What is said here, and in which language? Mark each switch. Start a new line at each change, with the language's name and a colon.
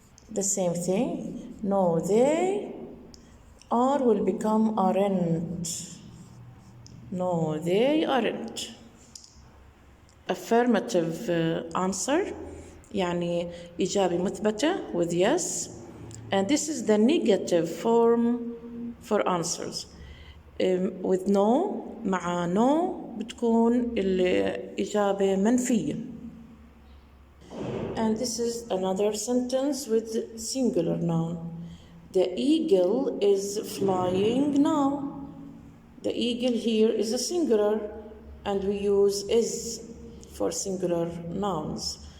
English: The same thing. No they are will become aren't. No they aren't. Affirmative answer
Arabic: يعني إجابة مثبتة
English: with yes, and this is the negative form for answers. with no
Arabic: مع no بتكون الإجابة منفية.
English: And this is another sentence with singular noun. The eagle is flying now. The eagle here is a singular, and we use is for singular nouns.